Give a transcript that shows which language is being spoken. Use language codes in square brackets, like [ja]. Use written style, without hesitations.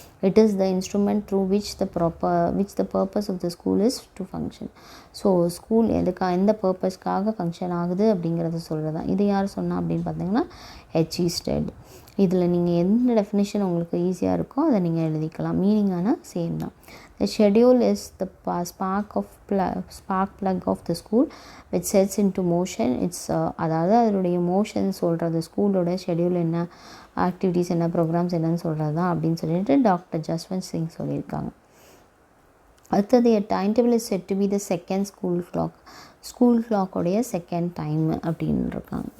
[en] It is the instrument through which the purpose of the school is to function. [ta] So school எந்த பர்பஸ்க்காக function ஆகுது அப்படிங்கிறத சொல்கிறது தான். இது யார் சொன்னா அப்படின்னு பார்த்தீங்கன்னா Headmaster. இதில் நீங்கள் எந்த டெஃபினேஷன் உங்களுக்கு ஈஸியாக இருக்கோ அதை நீங்கள் எழுதிக்கலாம். மீனிங்கான சேம் தான். [en] The schedule is the spark plug of the school which sets into motion. [ta] அதாவது அதனுடைய மோஷன் சொல்கிறது, ஸ்கூலோட ஷெடியூல் என்ன, ஆக்டிவிட்டீஸ் என்ன, ப்ரோக்ராம்ஸ் என்னன்னு சொல்கிறது தான் அப்படின்னு சொல்லிட்டு டாக்டர் ஜஸ்வந்த் சிங் சொல்லியிருக்காங்க. [en] அடுத்தது time table is set to be the second school கிளாக்கோடைய second time [ta] அப்படின்னு இருக்காங்க.